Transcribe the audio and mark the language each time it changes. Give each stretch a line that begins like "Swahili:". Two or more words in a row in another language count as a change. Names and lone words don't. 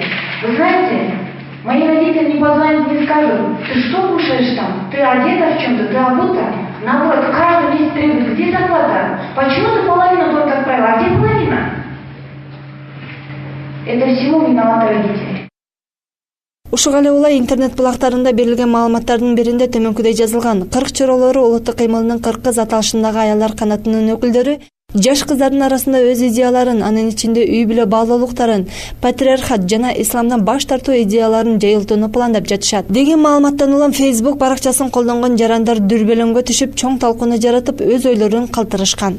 Russian: Вы знаете, мои родители не позвонят, не скажут, ты что кушаешь там? Ты одета в чем-то, ты обута? Наоборот, каждый месяц требует, где зарплата? Почему ты половину только отправила? А где половина? Это всего виноваты родители.
Kyrgyz: Ушуга эле улай интернет булактарында берилген маалыматтардын биринде төмөнкүдөй жазылган. 40 чоролору улуттук кыймылынын 40 кыз аталышындагы аялдар канатынын өкүлдөрү жаш кыздардын арасында өз идеяларын, анын ичинде үй бүлө баалуулуктарын, патриархат жана исламдан баш тартуу идеяларын жайылтууну пландап жатышат деген маалыматтан улам Facebook баракчасын колдонгон жарандар дүрбөлөңгө түшүп, чоң талкууну жаратып, өз ойлорун калтырышкан.